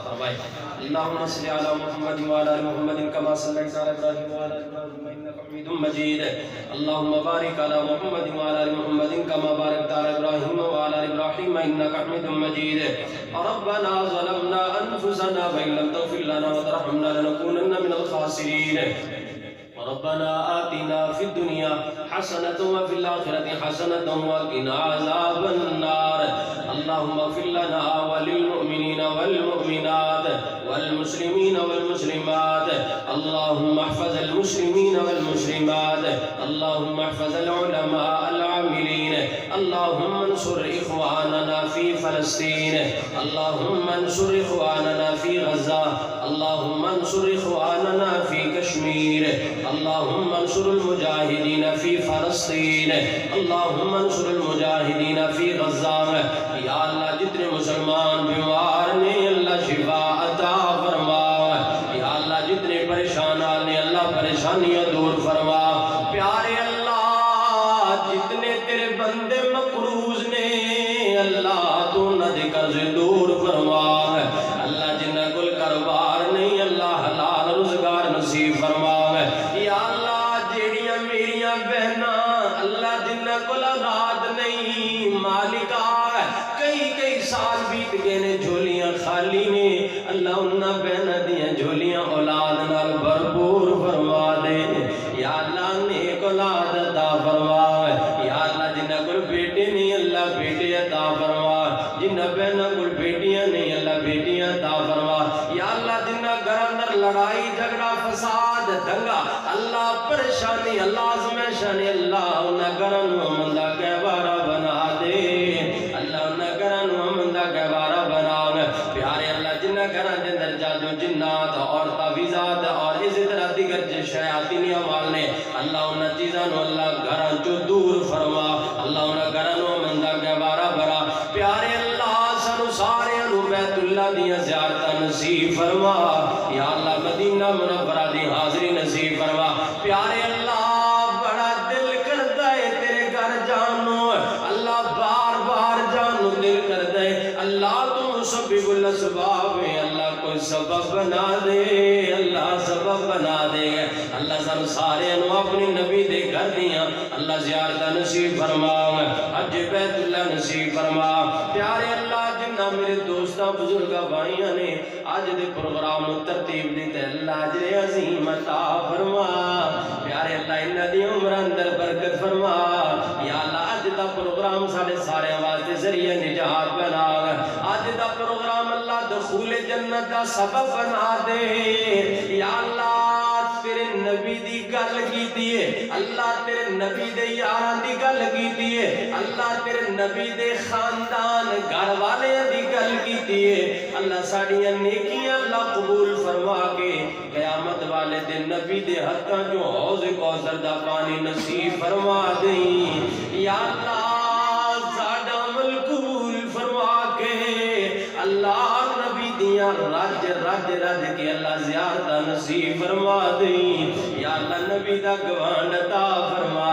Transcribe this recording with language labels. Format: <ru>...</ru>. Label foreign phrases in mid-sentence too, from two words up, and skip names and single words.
<ar>فرمائے اللہم صلی علی محمد وعلی آل محمد کما صلیت علی ابراہیم وعلی آل ابراہیم انک حمید مجید اللہم بارک علی محمد وعلی آل محمد کما بارکت علی ابراہیم وعلی آل ابراہیم انک حمید مجید ربنا ظلمنا انفسنا وان لم تغفر لنا وترحمنا لنكونن من الخاسرین ربنا آتنا في الدنيا حسنة وفي الآخرة حسنة وقنا عذاب النار اللهم اغفر لنا وللمؤمنين والمؤمنات والمسلمين والمسلمات اللهم احفظ المسلمين والمسلمات اللهم احفظ العلماء العاملين اللهم انصر إخواننا في فلسطين اللهم انصر إخواننا في غزة اللهم انصر إخواننا في كشمير اللهم انصر المجاہدین فی فلسطین اللہم انصر المجاہدین فی غزہ</ar> <pa>یا اللہ جتنے مسلمان بیمار نے اللہ شفا عطا فرما یا اللہ جتنے پریشانات نے اللہ پریشانیاں دور فرما پیارے اللہ جتنے تیرے بندے مقروض نے اللہ تو نہ دے قرض دور فرما اللہ جنہ کل کاروبار نہیں اللہ حلال روزگار نصیب فرما یا اللہ جیڑیاں میریاں بہناں اللہ جنہ کل اولاد نہیں مالکا کئی سال بیت گئے نے جھولیاں خالی نے اللہ انہاں بہناں دیاں جھولیاں اولاد نال بھرپور فرما دے یا اللہ نیک اولاد عطا فرما یا اللہ جنہ کل بیٹے نہیں اللہ بیٹے عطا فرما جنہ بہناں کل بیٹیاں نہیں اللہ بیٹیاں عطا فرما یا اللہ جنہ گھر اندر لڑائی جھگڑا فساد دنگا اللہ پریشانی اللہ آزمائشانی اللہ انہاں گھراں نوں امن دا گہوارہ بنا دے اللہ انہاں گھراں نوں امن دا گہوارہ بنا پیارے اللہ جنہ گھراں دے اندر جادو جنات اور تعویذات اور اسی طرح دیگر شیاطینی اعمال نے اللہ انہاں چیزاں نوں اللہ گھراں چوں دور فرما اللہ انہاں گھراں نوں امن دا گہوارہ بنا پیارے اللہ سانو سارے نوں بیت اللہ دیاں زیارتاں نصیب فرما یا اللہ مدینہ منورہ دی حاضری نصیب فرما پیارے اللہ بڑا دل کرتا ہے تیرے گھر جانو اللہ بار بار جانو دل کرتا ہے اللہ تو مسبب الاسباب ہے اللہ کوئی سبب بنا دے اللہ سبب بنا دے اللہ سن سارے انو اپنی نبی دے گھر دیاں اللہ زیارتہ نصیب فرما حج بیت اللہ نصیب فرما پیارے اللہ جنہ میرے دوستاں بزرگاں بھائیاں نے آج دے پروگرام ترتیب دیتے اللہ اجر عظیم عطا فرما پیارے اللہ انہ دی عمر اندر برکت فرما یا اللہ آج دا پروگرام سارے واسطے ذریعہ نجات بنا آج دا پروگرام اللہ دخول جنت دا سبب بنا دے یا اللہ تیرے نبی دی گل کیتی ہے اللہ تیرے نبی دے یاراں دی گل کیتی ہے اللہ تیرے نبی دے خاندان گھر والے دی گل کیتی ہے اللہ ساڑیاں نیکیاں اللہ قبول فرما کے قیامت والے دے نبی دے ہتھاں جو حوض کوثر دا پانی نصیب فرما دیں یا اللہ ساڑا عمل قبول فرما کے اللہ نبی دیاں رج کے اللہ زیارتہ نصیب فرما دیں یا اللہ نبی دا گوانڈ عطا فرما</pa>